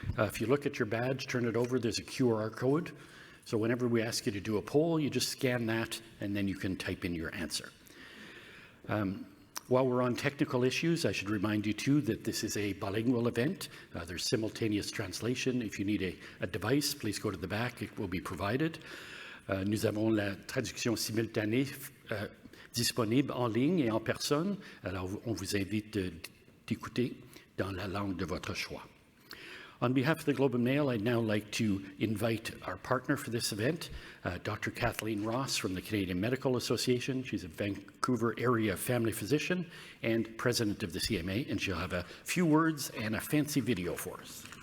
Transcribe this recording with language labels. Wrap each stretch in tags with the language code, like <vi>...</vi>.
<en>If you look at your badge, turn it over, there's a QR code. So whenever we ask you to do a poll, you just scan that, and then you can type in your answer. While we're on technical issues, I should remind you too that this is a bilingual event. There's simultaneous translation. If you need a device, please go to the back. It will be provided.</en> <fr>Nous avons la traduction simultanée disponible en ligne et en personne. Alors, on vous invite d'écouter dans la langue de votre choix.</fr> <en>On behalf of the Globe and Mail, I'd now like to invite our partner for this event, Dr. Kathleen Ross from the Canadian Medical Association. She's a Vancouver area family physician and president of the CMA, and she'll have a few words and a fancy video for us.</en>